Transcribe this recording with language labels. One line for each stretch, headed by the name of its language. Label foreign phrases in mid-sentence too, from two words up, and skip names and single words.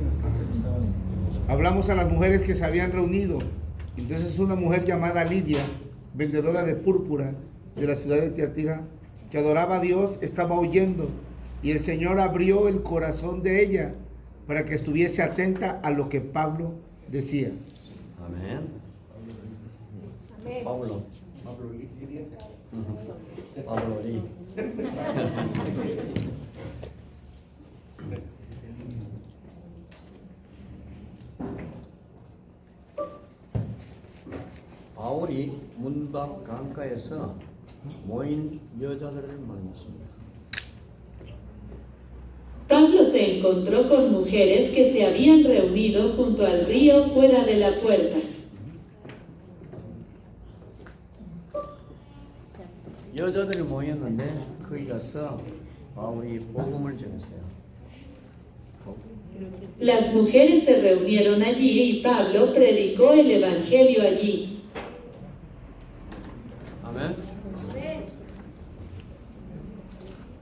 Spanish: Hablamos a las mujeres que se habían reunido. Entonces una mujer llamada Lidia, vendedora de púrpura de la ciudad de Tiatira, que adoraba a Dios, estaba oyendo, y el Señor abrió el corazón de ella para que estuviese atenta a lo que Pablo decía.
Korean: 아멘. 파울로. 파울로 리. 바울이 문밖 강가에서 모인 여자들을 만났습니다.
Spanish: Pablo se encontró con mujeres que se habían reunido junto al río fuera de la puerta.
Korean: 여자들이 모였는데 거기 가서 바울이 복음을 전했어요.
Spanish: Las mujeres se reunieron allí y Pablo predicó el Evangelio allí.
Korean: 아멘.